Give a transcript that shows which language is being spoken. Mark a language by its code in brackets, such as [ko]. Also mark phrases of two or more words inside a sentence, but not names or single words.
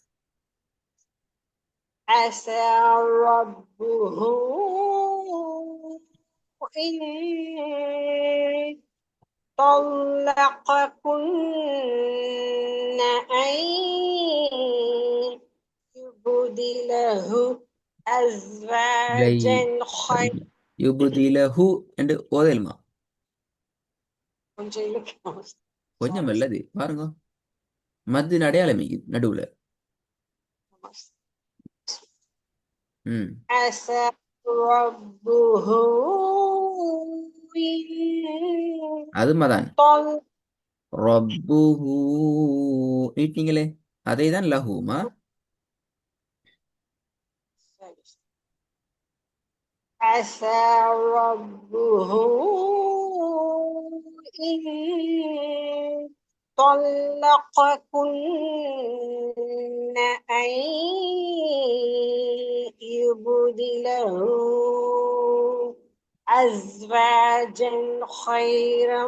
[ar] عسى ربه إن طلقكن أن يبدله أزواجا خيرا [ta] يبدله என்று ஓதலுமா? கொஞ்சம் நல்லது பாருங்க, மத்து அடையாளம் நடுவுல. [ar] عسى ربه [ta] அது மதான் ரப்புஹு நீட்டீங்களே, அதை தான் லஹுமா. [ar] عسى ربه إن طلقكن أن يبدله أزواجا خيرا